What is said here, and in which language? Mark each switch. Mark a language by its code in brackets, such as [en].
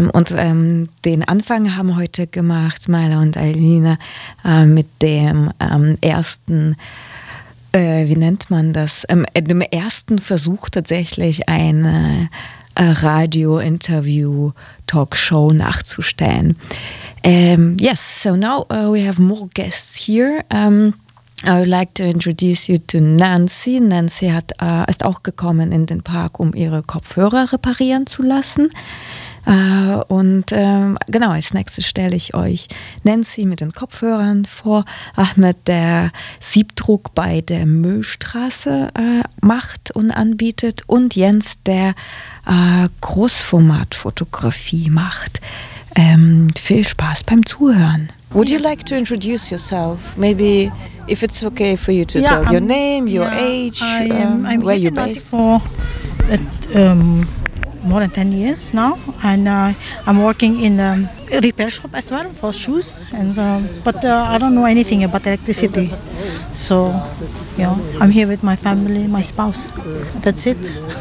[de] Den Anfang haben heute gemacht Maila und Alina mit dem ersten, wie nennt man das, dem ersten Versuch tatsächlich eine Radio-Interview-Talkshow nachzustellen. [en] Yes, so now we have more guests here. I would like to introduce you to Nancy. [de] Nancy hat ist auch gekommen in den Park, um ihre Kopfhörer reparieren zu lassen. Genau, als nächstes stelle ich euch Nancy mit den Kopfhörern vor, Ahmed, der Siebdruck bei der Müllstraße macht und anbietet, und Jens, der Großformatfotografie macht. Viel Spaß beim Zuhören. [en] Would you like to introduce yourself? Maybe if it's okay for you to tell your name, your age, I'm where you're based. For more than 10 years now, and I'm working in a repair shop as well for shoes, but I don't know anything about electricity, so yeah, I'm here with my family, my spouse, that's it.